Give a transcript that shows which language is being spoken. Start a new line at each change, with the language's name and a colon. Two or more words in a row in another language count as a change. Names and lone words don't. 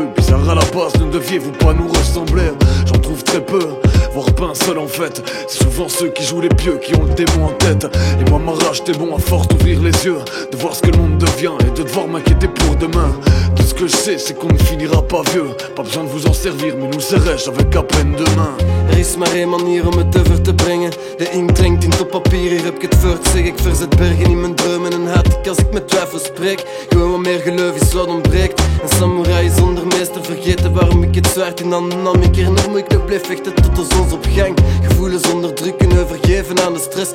French: Bizarre à la base, ne deviez-vous pas nous ressembler, hein? J'en trouve très peu, voire pas un seul en fait. C'est souvent ceux qui jouent les pieux qui ont le démon en tête. Et moi ma rage t'es bon à force d'ouvrir les yeux, de voir ce que le monde devient et de devoir m'inquiéter pour demain. Tout ce que je sais c'est qu'on ne finira pas vieux. Pas besoin de vous en servir, mais nous serrèche avec à peine deux mains.
Dutch: Er is maar één manier om het over te brengen. De inkt drinkt in op papier, hier heb ik het voor te zeggen. Ik verzet bergen in mijn dromen en haat ik als ik met twijfel spreek. Gewoon wat meer geloof is wat ontbreekt. Een samurai zonder meester, vergeten waarom ik het zwaard in handen nam. Ik herinner me ik nog bleef vechten tot de zonsopgang. Gevoelens onderdrukken, overgeven aan de stress.